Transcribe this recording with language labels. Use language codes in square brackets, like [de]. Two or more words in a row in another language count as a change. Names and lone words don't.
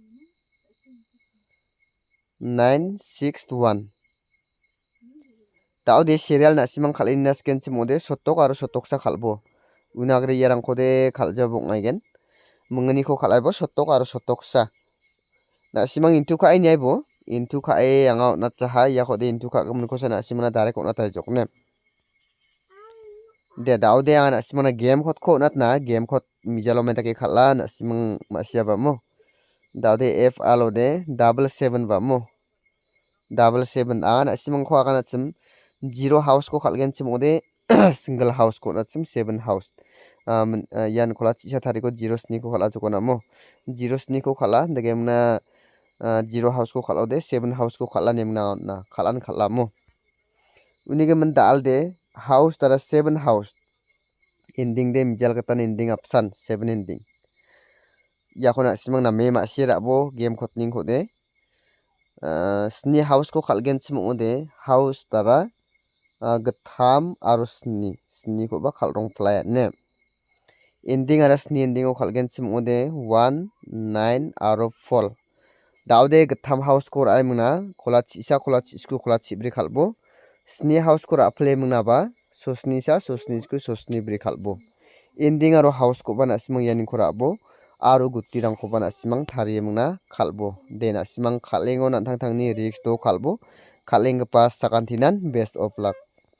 [grt] 961 daude serial nasimang khalina scan chimode sotok aro sotoksa khalbo unagre yarang kode khaljabok ngaigen mungani ko khalaibo sotok aro sotoksa nasimang into khai nyaibo into khai anga natcha ya kode into kha gum ko sana simana direct ona tai jokne de daude anga nasimana game khot ko natna game khot mijalo metake khala nasimang masia bamo daude f alode 77 bamo 77 anga nasimang ko aga nachim 0 house ko khalgen chimode [en] single house [grt] ko nachim 7 house yan khola chisa thariko 0 sni ko khala jokona mo 0 sni ko khala degemna 0 house ko khalode 7 house ko khala nemna na khalan khalamo unige man dalde house tara 7 [en] house ending [grt] de mijal katan [en] ending option [grt] 7 ending yakona simang na me ma sirabo game khotning khode sni house ko khalgen chimode house tara gatham aro sni ko ba khalrong play ne ending ara sni ending ko khalgen chimode 1 9 aro 4 daude gatham house ko rai muna khola chisa khola chisku khola chibri khalbo sni house ko ra play muna ba sosni sa sosni sku sosni bri khalbo ending aro house ko ba nasimang yani ko rabo aro gutti rang ko ba nasimang thari muna khalbo de nasimang khalengo nantang tangni risk to khalbo khalengpa sakantinan [en] best of luck